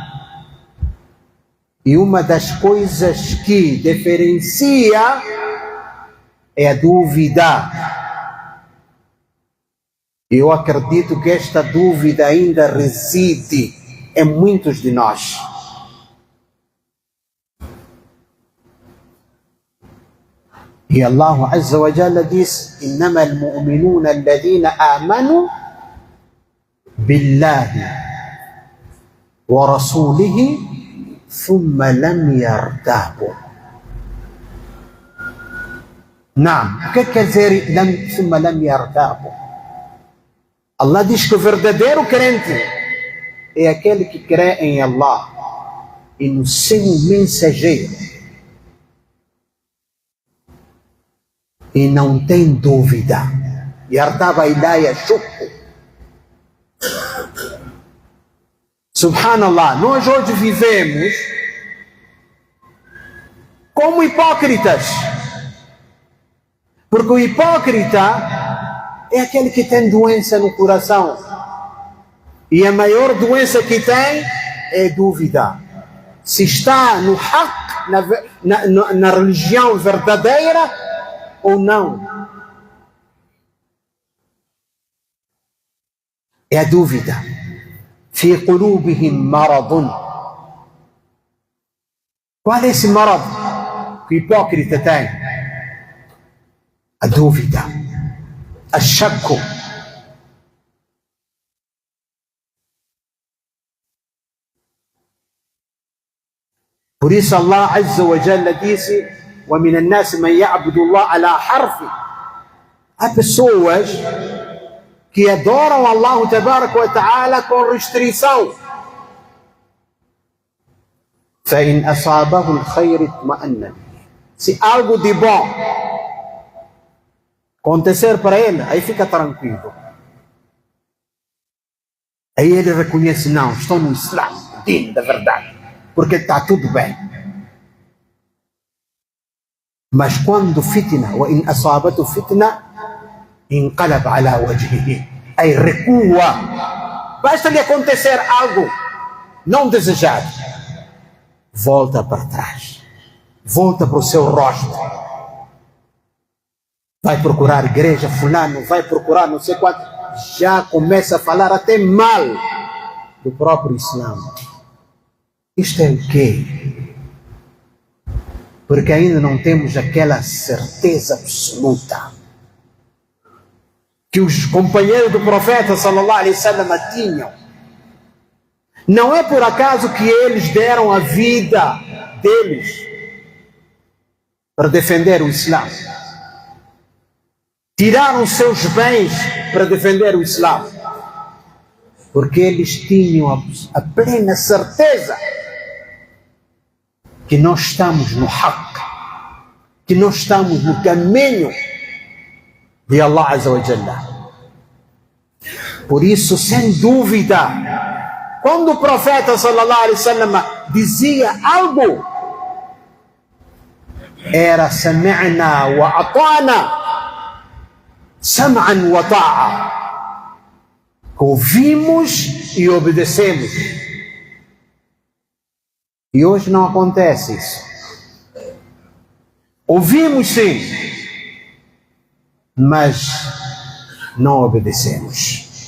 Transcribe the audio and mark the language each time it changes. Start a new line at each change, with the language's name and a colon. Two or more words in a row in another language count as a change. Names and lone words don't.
Portuguese: E uma das coisas que diferencia é a dúvida. Eu acredito que esta dúvida ainda reside em muitos de nós.
Arabic: E الله عز وجل diz: إنما المؤمنون الذين آمنوا بالله ورسوله ثم لم يرتابوا.
Portuguese: Não, o que quer dizer
Arabic: ثم لم يرتابوا?
Portuguese: Allah diz que o verdadeiro crente é aquele que crê em Allah e no seu mensageiro e não tem dúvida.
Arabic: يرتاب إلا يشك.
Portuguese: Subhanallah, nós hoje vivemos como hipócritas, porque o hipócrita é aquele que tem doença no coração, e a maior doença que tem é dúvida, se está no haq, na religião verdadeira ou não. É a dúvida.
Arabic: في قلوبهم مرض.
Portuguese: Qual é esse marad que o hipócrita tem? A dúvida, a shakku.
Arabic: Por isso الله عز وجل disse: وَمِنَ النَّاسِ مَنْ يَعْبُدُ اللَّهَ عَلَى حَرْفٍ.
Portuguese: Há pessoas que adoram
Arabic: الله تبارك وتعالى
Portuguese: com restrição.
Arabic: فَإِنْ أَصَابَهُ الْخَيْرِ اطْمَأَنَّ.
Portuguese: Se algo de bom acontecer para ele, aí fica tranquilo. Aí ele reconhece: não, estou no Islã, din da verdade, porque está tudo bem. Mas quando
Arabic: fitna, وَإِنْ أَصَابَتُ fitna, انقلب على وجهه,
Portuguese: aí recua. Basta lhe acontecer algo não desejado, volta para trás, volta para o seu rosto, vai procurar igreja fulano, vai procurar não sei quanto, já começa a falar até mal do próprio Islã. Isto é o quê? Porque ainda não temos aquela certeza absoluta que os companheiros do profeta
Arabic: صلى الله عليه وسلم
Portuguese: tinham. Não é por acaso que eles deram a vida deles para defender o Islã, tiraram seus bens para defender o Islã, porque eles tinham a plena certeza que nós estamos no haq, que nós estamos no caminho de
Arabic: الله عز وجل.
Portuguese: Por isso, sem dúvida, quando o profeta
Arabic: صلى الله عليه وسلم
Portuguese: dizia algo, era
Arabic: سمعنا وأطعنا، سمعا وطاعة,
Portuguese: ouvimos e obedecemos. E hoje não acontece isso. Ouvimos sim, mas não obedecemos.